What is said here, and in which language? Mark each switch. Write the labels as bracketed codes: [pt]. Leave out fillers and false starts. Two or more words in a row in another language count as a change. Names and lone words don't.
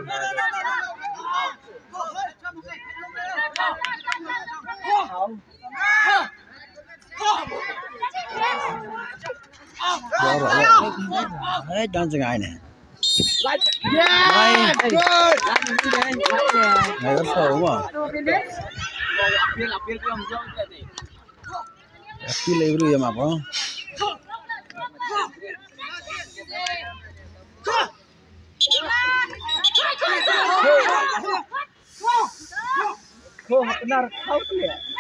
[id] Jauh ya. Jangan sengaja nih. [en] Yeah, good. [vi] Này có sổ mà. [id] Apil itu ya apa? Oh, benar kau ya.